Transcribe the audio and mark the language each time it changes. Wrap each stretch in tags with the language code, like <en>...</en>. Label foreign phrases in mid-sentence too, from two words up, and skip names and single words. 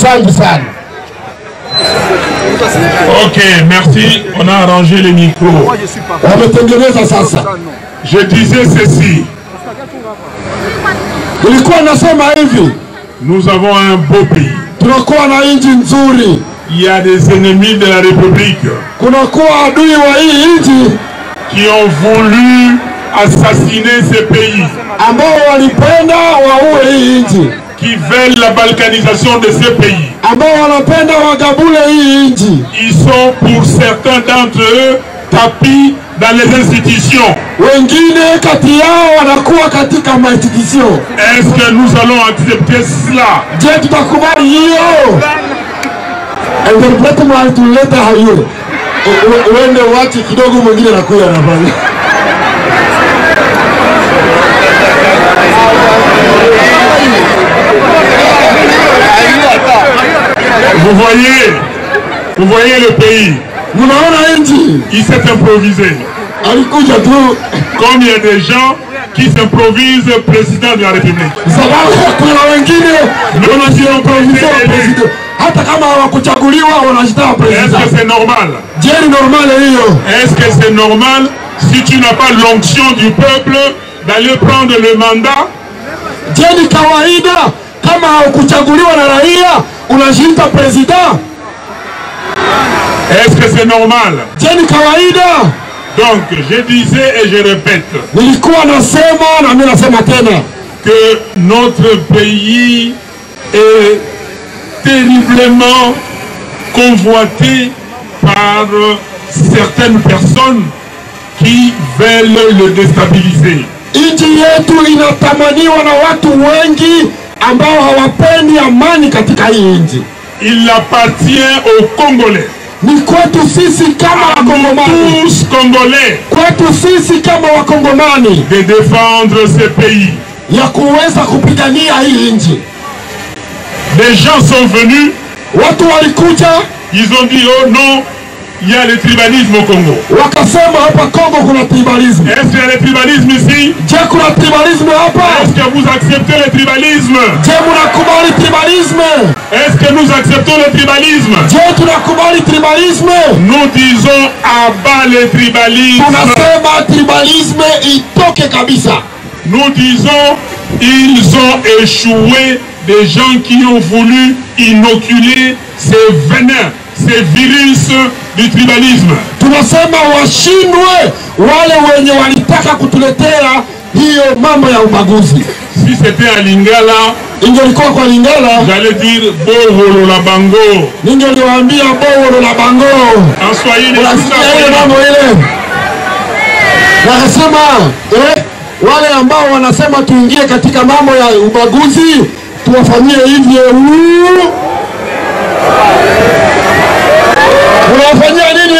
<sw>Asante sana.</sw> <fr>Ok, merci. On a arrangé les micros.</fr> <sw>Wametengeneza sasa.</sw> <fr>Je disais ceci.</fr> <sw>Nilikuwa nasema hivi,</sw> <fr>Nous avons un beau pays.</fr> <sw>tunakuwa na nchi nzuri.</sw> <fr>Il y a des ennemis de la République</fr> <sw>Kunakuwa adui wa hii nchi</sw> <fr>qui ont voulu assassiner ce pays,</fr> <sw>ambao walipenda waue hii nchi,</sw> <fr>qui veulent la balkanisation de ce pays.</fr> <sw>ambao wanapenda wagabule hii nchi.</sw> <fr>Ils sont pour certains d'entre eux tapis dans les institutions.</fr> <sw>Wengine kati yao wanakuwa katika mainstitution.</sw> <fr>Est-ce que nous allons accepter cela?</fr> <sw>Je, tutakubali hiyo? Interprete mahali tuleta hayo. Uende wachi kidogo, mwingine nakuya nafanya.</sw> <fr>Vous voyez le pays.</fr> <sw>Munaona nchi</sw> <fr>Il s'est improvisé.</fr> <sw>alikuja tu</sw> <fr>Comme il y a des gens qui s'improvisent président de la République.</fr> <sw>sababu kuna wengine wanajiimproviser president, hata kama hawakuchaguliwa wanajitoa</sw> <fr>Est-ce</fr> <sw>president.</sw> <fr>que c'est normal?</fr> <sw>Je, ni normal hiyo?</sw> <fr>Est-ce que c'est normal si tu n'as pas l'onction du peuple d'aller prendre le mandat?</fr> <sw>Je, ni kawaida kama haukuchaguliwa na raia unajiita president?</sw> <fr>Est-ce que c'est normal?</fr> <sw>Je, ni kawaida?</sw> <fr>Donc, je disais et je répète</fr> <sw>Nilikuwa nasema na mimi nasema tena</sw> <fr>que notre pays est terriblement convoité par certaines personnes qui veulent le déstabiliser.</fr> <sw>nchi yetu inatamaniwa na watu wengi ambao hawapendi amani katika hii nchi.</sw> <fr>Il appartient aux Congolais,</fr> <sw>Ni kwetu sisi kama Wakongomani,</sw> <fr>tous Congolais,</fr> <sw>kwetu sisi kama Wakongomani</sw> <fr>de défendre ce pays.</fr> <sw>ya kuweza kupigania hii nchi.</sw> <fr>Des gens sont venus,</fr> <sw>Watu walikuja</sw> <fr>ils ont dit oh non, il y a le tribalisme au Congo.</fr> <sw>wakasema hapa Kongo kuna tribalisme.</sw> <fr>Est-ce qu'il y a le tribalisme ici?</fr> <sw>Je, kuna tribalisme hapa?</sw> <fr>Est-ce que vous acceptez le tribalisme?</fr> <sw>Je, munakubali tribalisme?</sw> <fr>Est-ce que nous acceptons le tribalisme?</fr> <sw>Je, tunakubali tribalisme?</sw> <fr>Nous disons à bas le tribalisme.</fr> <sw>Tunasema tribalisme itoke kabisa.</sw> <fr>Nous disons ils ont échoué, des gens qui ont voulu inoculer ces venins, ces virus du tribalisme.</fr> <sw>Tunasema washindwe wale wenye walitaka kutuletea hiyo mambo ya ubaguzi.</sw> <fr>Si c'était à Lingala,</fr> <sw>Ingelikuwa kwa Lingala,</sw> <fr>j'allais dire</fr> <ln>Boholo la Bango.</ln> <sw>ningeliwaambia</sw> <ln>Boholo la Bango.</ln> <fr>En Swahili,</fr> <sw>Unasikia ile mambo ile? Wakasema wale ambao wanasema tuingie katika mambo ya ubaguzi tuwafanyie hivyo. Unawafanyia nini?</sw>